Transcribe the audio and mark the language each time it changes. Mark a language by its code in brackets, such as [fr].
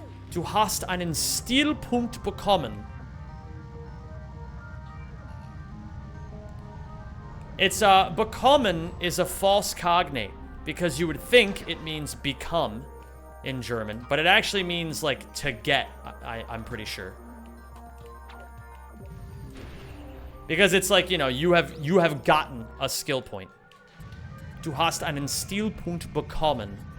[de] Du hast einen Stilpunkt bekommen. [en] It's, bekommen is a false cognate, because you would think it means become in German, but it actually means, like, to get, I'm pretty sure. Because it's like, you know, you have gotten a skill point. [de] Du hast einen Stilpunkt bekommen.